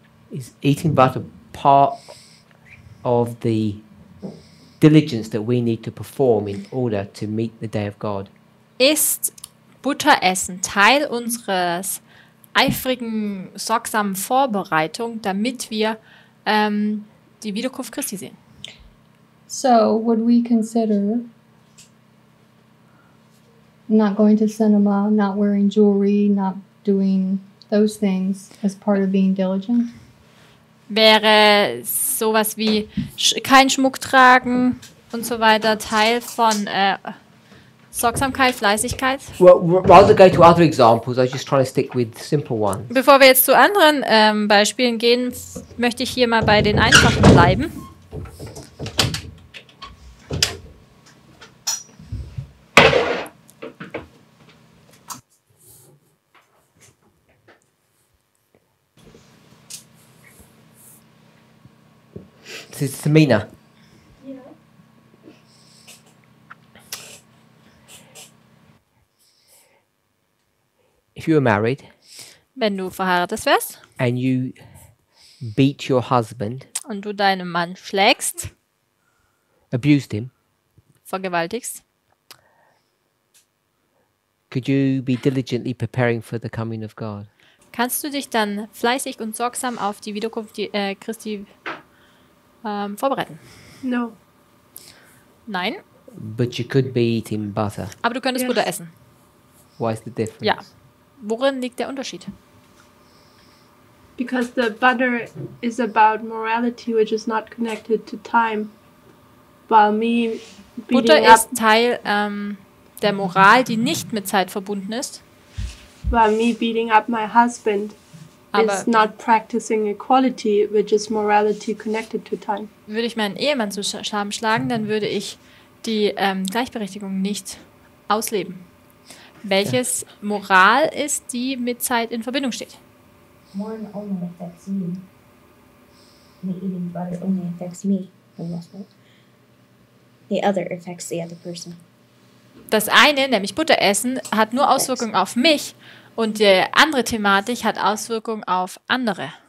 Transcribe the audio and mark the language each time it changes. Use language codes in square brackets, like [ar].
[en] Is eating butter part of the diligence that we need to perform in order to meet the day of God? [de] Ist Butteressen Teil unseres eifrigen, sorgsamen Vorbereitung, damit wir die Wiederkunft Christi sehen? [en] So, would we consider not going to cinema, not wearing jewelry, not doing those things as part of being diligent? [de] Wäre sowas wie kein Schmuck tragen und so weiter Teil von Sorgsamkeit, Fleißigkeit? [en] Well, rather go to other examples, I was just trying to stick with simple ones. [de] Bevor wir jetzt zu anderen Beispielen gehen, möchte ich hier mal bei den einfachen bleiben. [en] This is Tamina. If you were married [de] Wenn du verheiratet wärst [en] and you beat your husband, [de] und du deinen Mann schlägst, [en] abused him, [de] vergewaltigst, [en] could you be diligently preparing for the coming of God? [de] kannst du dich dann fleißig und sorgsam auf die Wiederkunft Christi vorbereiten? [en] No. [de] Nein, [en] But you could be eating butter. [de] aber du könntest [en] Yes. [de] Butter essen. [en] Why is the difference? [de] Ja. Worin liegt der Unterschied? [en] Because the butter is about morality, which is not connected to time. While me [de] Butter [en] beating up, [de] ist Teil der Moral, die nicht mit Zeit verbunden ist. [en] while me beating up my husband [de] Aber [en] is not practicing equality, which is morality connected to time. [de] würde ich meinen Ehemann zu Scham schlagen, dann würde ich die Gleichberechtigung nicht ausleben. Welches Moral ist, die mit Zeit in Verbindung steht? [en] One only affects you. Me eating butter only affects me, for the most part. The other affects the other person. [de] Das eine, nämlich Butter essen, hat nur Auswirkungen auf mich und die andere Thematik hat Auswirkungen auf andere.